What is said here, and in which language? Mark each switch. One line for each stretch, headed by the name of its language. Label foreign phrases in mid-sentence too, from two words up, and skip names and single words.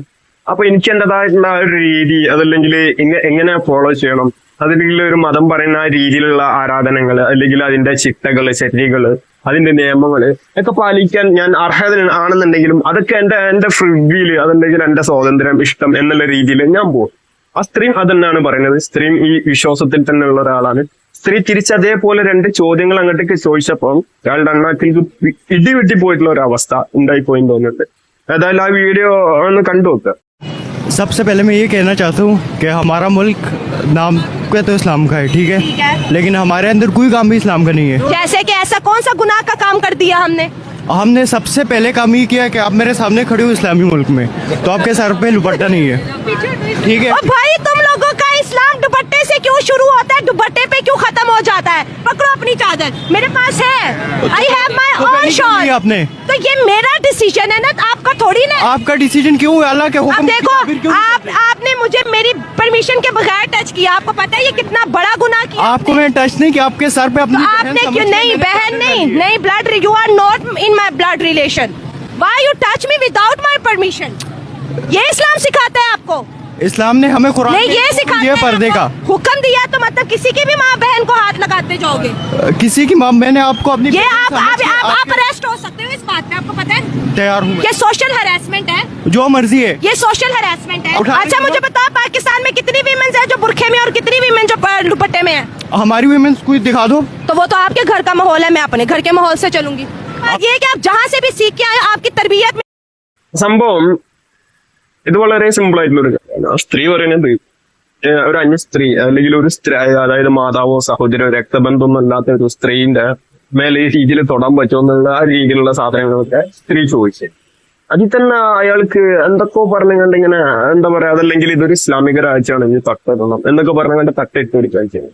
Malayalam: അപ്പൊ എനിക്ക് എന്റേതായിട്ടുള്ള ഒരു രീതി, അതല്ലെങ്കിൽ എങ്ങനെ ഫോളോ ചെയ്യണം, അതിൽ ഒരു മതം പറയുന്ന ആ രീതിയിലുള്ള ആരാധനകള് അല്ലെങ്കിൽ അതിന്റെ ചിട്ടകള്, ചര്യകള്, അതിന്റെ നിയമങ്ങള് ഒക്കെ പാലിക്കാൻ ഞാൻ അർഹത ആണെന്നുണ്ടെങ്കിലും അതൊക്കെ എന്റെ
English: free will,
Malayalam: അതല്ലെങ്കിൽ എന്റെ സ്വാതന്ത്ര്യം, ഇഷ്ടം എന്നുള്ള രീതിയിൽ ഞാൻ പോകും. ആ സ്ത്രീ അതന്നെയാണ് പറയുന്നത്. സ്ത്രീ ഈ വിശ്വാസത്തിൽ തന്നെ ഉള്ള ഒരാളാണ്. സ്ത്രീ തിരിച്ച് അതേപോലെ രണ്ട് ചോദ്യങ്ങൾ അങ്ങോട്ടേക്ക് ചോദിച്ചപ്പോൾ അയാളുടെ അണ്ണാക്കിൽ ഇടിവെട്ടി പോയിട്ടുള്ള ഒരു അവസ്ഥ ഉണ്ടായിപ്പോയി തോന്നുന്നുണ്ട്. ഏതായാലും ആ വീഡിയോ ഒന്ന് കണ്ടു നോക്കുക.
Urdu: سب سے پہلے میں یہ کہنا چاہتا ہوں کہ ہمارا ملک نام کا تو اسلام کا ہے، ٹھیک ہے، لیکن ہمارے اندر کوئی کام بھی اسلام کا نہیں ہے. جیسے کہ ایسا کون سا گناہ کا کام کر دیا ہم نے سب سے پہلے کام یہ کیا کہ آپ میرے سامنے کھڑے ہو اسلامی ملک میں، تو آپ کے سر پہ دوپٹہ نہیں ہے، ٹھیک ہے. بھائی تم لوگوں کا اسلام دوپٹے سے کیوں شروع ہوتا ہے، دوپٹے پہ کیوں ختم ہو جاتا ہے? پکڑو اپنی چادر، میرے پاس ہے,
English: I have my own shawl.
Urdu: आपने تو یہ میرا ڈسیژن ہے نا، آپ کا تھوڑی نا. آپ کا ڈسیژن کیوں ہے؟ اللہ کے حکم. اب دیکھو، آپ نے مجھے میری پرمیشن کے بغیر ٹچ کیا، آپ کو پتا ہے یہ کتنا بڑا گناہ کیا. آپ کو میں نے ٹچ نہیں کیا، آپ کے سر پہ اپنی آپ نے کیوں نہیں، بہن نہیں بلڈ,
English: You are not in my blood relation, why you touch me without my permission?
Urdu: یہ اسلام سکھاتا ہے آپ کو? اسلام نے ہمیں قرآن نہیں یہ سکھاتا ہے, پردے کا حکم دیا، تو مطلب کسی کی بھی ماں بہن کو ہاتھ لگاتے جاؤ گے? کسی کی ماں، میں نے آپ کو اپنی یہ آپ اریسٹ ہو سکتے ہو اس بات پہ، آپ کو پتا ہے? تیار ہوں. یہ
English: social harassment
Urdu: ہے, جو مرضی ہے, یہ
English: social harassment
Urdu: ہے. اچھا مجھے بتاؤ، پاکستان میں کتنی ویمنز ہے جو برقعے میں اور کتنی ویمن جو دوپٹے میں ہے? ہماری ویمنز کوئی دکھا دو. تو وہ تو آپ کے گھر کا ماحول ہے، میں اپنے گھر کے ماحول سے چلوں گی۔ یہ کہ آپ جہاں سے بھی سیکھ کے آئے، آپ کی تربیت میں
Malayalam: സംഭവം ഇത് വളരെ സിമ്പിൾ ആയിട്ടുള്ള ഒരു കാര്യമാണ്. ആ സ്ത്രീ പറയുന്നത് ഒരു അന്യ സ്ത്രീ അല്ലെങ്കിൽ ഒരു സ്ത്രീ, അതായത് മാതാവോ സഹോദരോ രക്തബന്ധമൊന്നും അല്ലാത്ത ഒരു സ്ത്രീന്റെ മേലെ ഈ രീതിയിൽ തൊടാൻ പറ്റുമോ എന്നുള്ള ആ രീതിയിലുള്ള സാധനങ്ങളൊക്കെ സ്ത്രീ ചോദിച്ചത്. അതിൽ തന്നെ അയാൾക്ക് എന്തൊക്കെയോ പറഞ്ഞുകൊണ്ട് ഇങ്ങനെ എന്താ പറയാ, അതല്ലെങ്കിൽ ഇതൊരു ഇസ്ലാമിക രാജ്യമാണ്, ഇനി തട്ടിടണം എന്നൊക്കെ പറഞ്ഞുകൊണ്ട് തട്ടിട്ട് പിടിക്കാൻ ചെയ്യുന്നത്.